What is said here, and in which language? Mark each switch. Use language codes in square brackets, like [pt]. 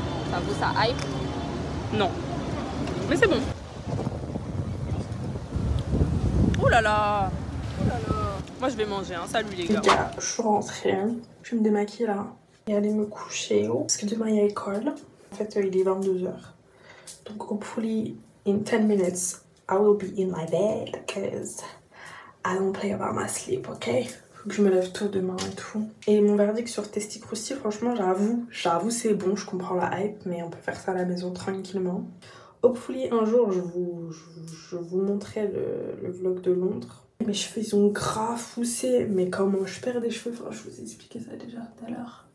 [fr] Ça vaut ça hype? Non. Mais c'est bon. Oh là là. Oh là là. Moi, je vais manger, hein. Salut les gars. Je suis rentrée. Je vais me démaquiller là et aller me coucher. Parce que demain, il y a école. En fait, il est 22h. [en] Donc, hopefully, in 10 minutes, I will be in my bed. Because I don't play about my sleep, ok? [fr] Faut que je me lève tôt demain et tout. Et mon verdict sur Testy Crousty, franchement, j'avoue c'est bon, je comprends la hype, mais on peut faire ça à la maison tranquillement. Hopefully, un jour, je vous montrerai le vlog de Londres. Mes cheveux, ils ont grave poussé, mais comment je perds des cheveux, enfin, je vous ai expliqué ça déjà tout à l'heure.